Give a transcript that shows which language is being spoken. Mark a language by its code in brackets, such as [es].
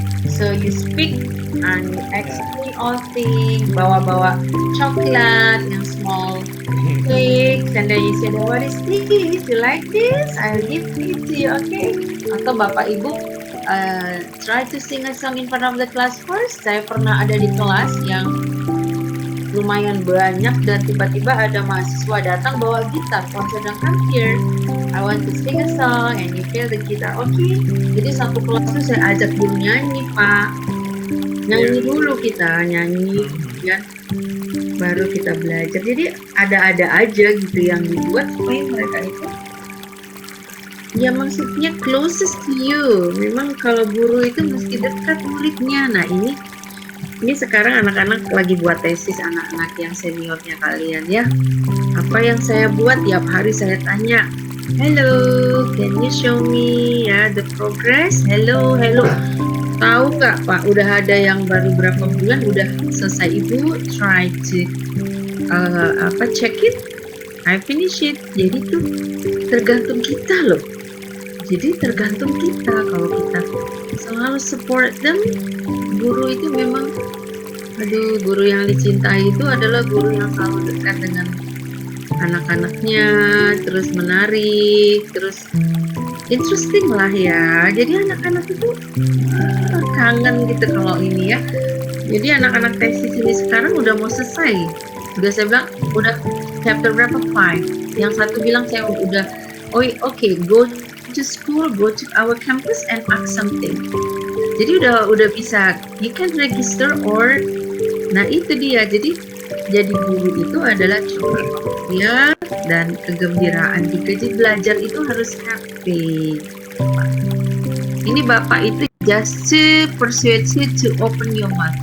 [en] So you speak and you explain all things, [id] bawa coklat yang [en] small cakes, and then you say, what is this? You like this? I'll give it to you, okay? [id] Atau Bapak Ibu [en] try to sing a song in front of the class first. [id] Saya pernah ada di kelas yang lumayan banyak dan tiba-tiba ada mahasiswa datang bawa gitar. Sedangkan [en] here I want to sing a song and you play the guitar, okay? [id] Jadi satu kelas itu saya ajak dulu nyanyi, Pak. Nyanyi dulu kita, nyanyi ya. Baru kita belajar. Jadi ada-ada aja gitu yang dibuat supaya mereka itu Ya maksudnya [en] closest to you. [id] Memang kalau guru itu mesti dekat muridnya. Nah ini sekarang anak-anak lagi buat tesis, anak-anak yang seniornya kalian ya. Apa yang saya buat tiap hari saya tanya, [en] hello, can you show me [id] ya [en] the progress? Hello. [id] Tahu nggak Pak? Udah ada yang baru berapa bulan udah selesai, Ibu [en] try to check it, I finish it. [id] Jadi tuh tergantung kita loh. Jadi tergantung kita. Kalau kita selalu [en] support them, [id] guru itu memang, guru yang dicintai itu adalah guru yang selalu dekat dengan anak-anaknya, terus menarik, terus interesting lah ya. Jadi anak-anak itu kangen gitu kalau ini ya. Jadi anak-anak tesis ini sekarang udah mau selesai. Udah saya bilang, udah chapter berapa? 5. Yang satu bilang saya udah, [en] okay, go to school, go to our campus and ask something. [id] Jadi udah bisa, [en] you can register or, [id] nah itu dia. Jadi guru itu adalah cuma ya dan kegembiraan juga. Jadi belajar itu harus [en] happy. [id] Ini Bapak itu [en] just to persuade you to open your mouth.